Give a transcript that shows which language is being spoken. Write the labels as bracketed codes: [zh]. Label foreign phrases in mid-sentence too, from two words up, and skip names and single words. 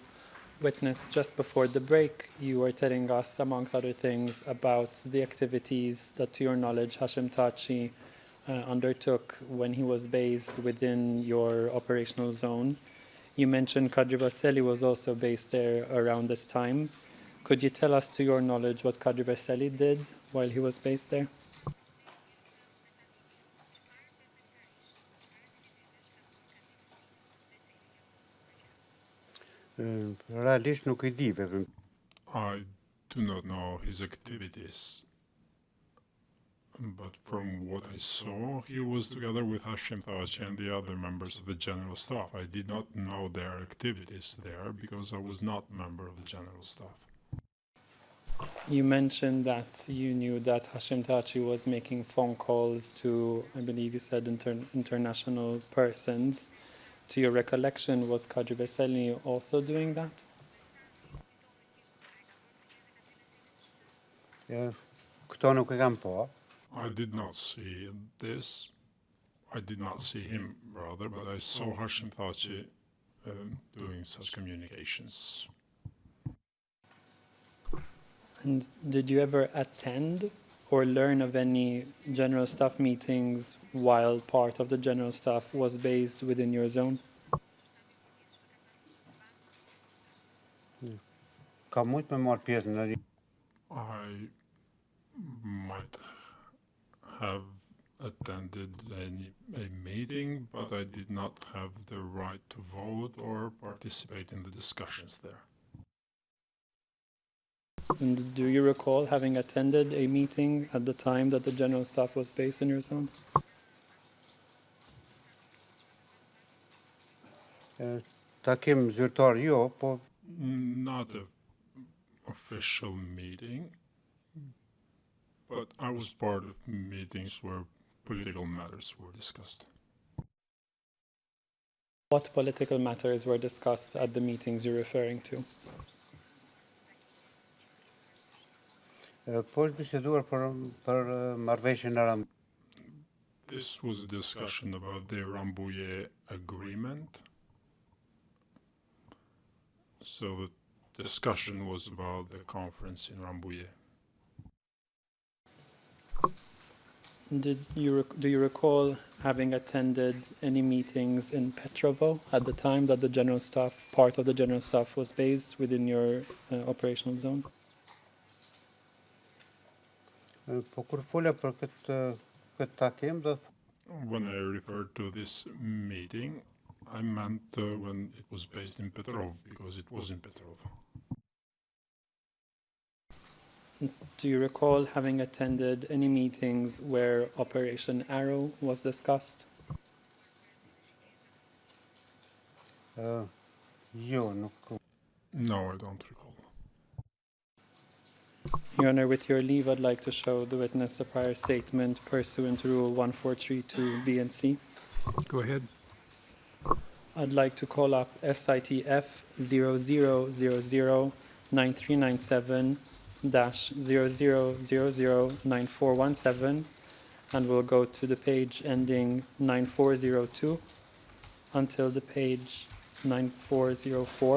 [en] Witness, just before the break, you were telling us, amongst other things, about the activities that, to your knowledge, Hashim Thaçi undertook when he was based within your operational zone. You mentioned Kadri Vaseli was also based there around this time. Could you tell us, to your knowledge, what Kadri Vaseli did while he was based there? [sq] Realisht nuk I di veprim. [en] I do not know his activities, but from what I saw, he was together with Hashim Thaçi and the other members of the general staff. I did not know their activities there because I was not a member of the general staff. You mentioned that you knew that Hashim Thaçi was making phone calls to, I believe you said, international persons. To your recollection, was Kadri Vaseli also doing that? [sq] Këto nuk e kam po. [en] I did not see this. I did not see him, rather, but I saw Hashim Thaçi doing such communications. And did you ever attend or learn of any general staff meetings while part of the general staff was based within your zone? [sq] Ka mujt me marr pjesë në [en] I might have attended a meeting, but I did not have the right to vote or participate in the discussions there. And do you recall having attended a meeting at the time that the general staff was based in your zone? [sq] takim zyrtar jo, po [en] Not an official meeting, but I was part of meetings where political matters were discussed. What political matters were discussed at the meetings you're referring to? [sq] po është biseduar për marrëveshjen e Ram. [en] This was a discussion about the Rambouillet agreement. So the discussion was about the conference in Rambouillet. Do you recall having attended any meetings in Petrovo at the time that the general staff, part of the general staff, was based within your operational zone? [sq] Po kur fola për këtë takim, do [en] When I referred to this meeting, I meant when it was based in Petrov, because it was in Petrov. Do you recall having attended any meetings where Operation Arrow was discussed? [sq] jo, nuk. [en] No, I don't recall. Your Honor, with your leave, I'd like to show the witness a prior statement pursuant to Rule 1432B and C. Go ahead. I'd like to call up SITF 0000-9397-00009417, and we'll go to the page ending 9402 until the page 9404.